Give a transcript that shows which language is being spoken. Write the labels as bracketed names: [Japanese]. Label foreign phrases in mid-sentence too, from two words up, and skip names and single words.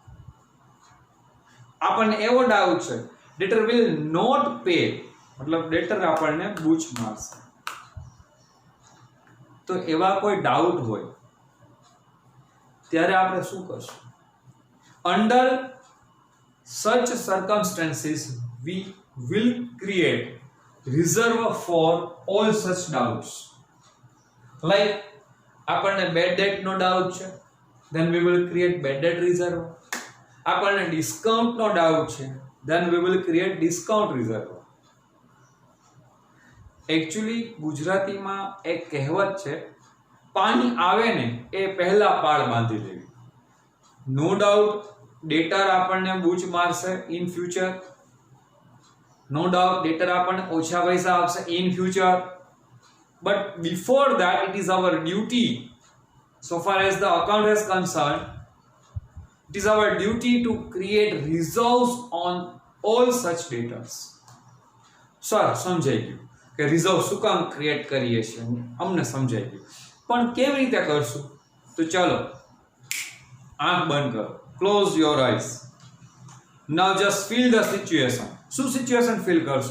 [Gujarati] આપણને એવો ડાઉટ છે [English] debtor will not pay, [Gujarati] મતલબ ડેટર આપણને બૂચ મારશે. તો એવા કોઈ ડાઉટ હોય ત્યારે આપણે શું કરશું? [English] under such circumstances we will create reserve for all such doubts. [Gujarati] Like આપણને [English] bad debt [Gujarati] નો ડાઉટ છે, [English] then we will create bad debt reserve. [Gujarati] આપણને ડિસ્કાઉન્ટ નો ડાઉટ છે, [English] then we will create discount reserve. [Gujarati] એકચ્યુઅલી ગુજરાતીમાં એક કહેવત છે, પાણી આવે ને એ પહેલા પાળ બાંધી લેવી. [English] no doubt debtor [Gujarati] આપણને બૂચ મારશે [English] in future, no doubt debtor [Gujarati] આપણને ઓછા પૈસા આપશે [English] in future, but before that it is our duty, so far as the account is concerned, it is our duty to create reserves on all such debtors. [Gujarati] સર સમજાઈ ગયું કે રિઝર્વ શું કામ ક્રિએટ કરીએ છીએ, અમને સમજાઈ ગયું, પણ કેવી રીતે કરશું? તો ચાલો આંખ બંધ કરો, [English] close your eyes. Now just feel the situation. શું situation feel કરશો?